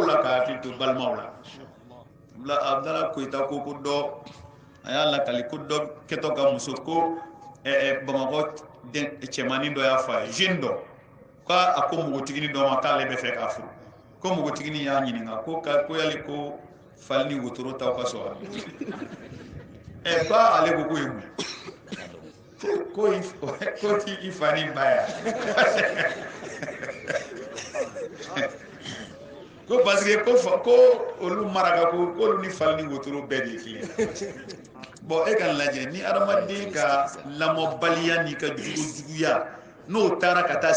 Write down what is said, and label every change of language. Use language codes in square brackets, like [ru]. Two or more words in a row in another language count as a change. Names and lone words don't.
[bm] la ka hakili to balimaw la Abdala Koyita ko dɔ a y'a lakali ko dɔ kɛtɔ ka muso ko Bamakɔ cɛmannin dɔ y'a fɔ a ye jeune dɔ k'a ko npogotiginin dɔ ma k'ale bɛ fɛ k'a furu ko mogotigini y'a ɲininka ko yali ko fali ni wotoro taw ka sɔrɔ ba ale ko ye mun ko ti i fa ni ba ya ko [fr] parce que [bm] ko olu maraka ko olu ni fali ni wotoro bɛɛ de ye bon e ka lajɛ ni adamaden ka lamɔbaliya ni ka juguya n'o taara ka taa